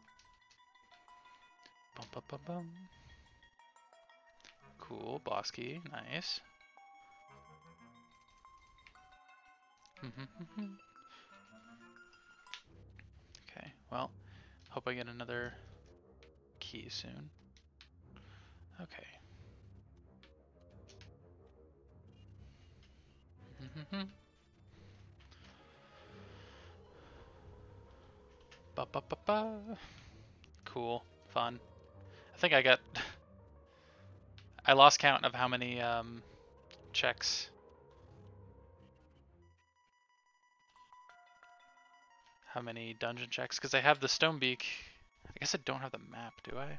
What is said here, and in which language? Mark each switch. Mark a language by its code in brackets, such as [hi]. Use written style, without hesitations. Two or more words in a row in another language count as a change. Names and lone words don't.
[en] Bum bum bum bum. Cool, boss key. Nice. Okay, well, hope I get another key soon. Okay. Ba ba ba ba. Cool, fun. I think I lost count of how many checks. How many dungeon checks? Because I have the Stonebeak. I guess I don't have the map, do I?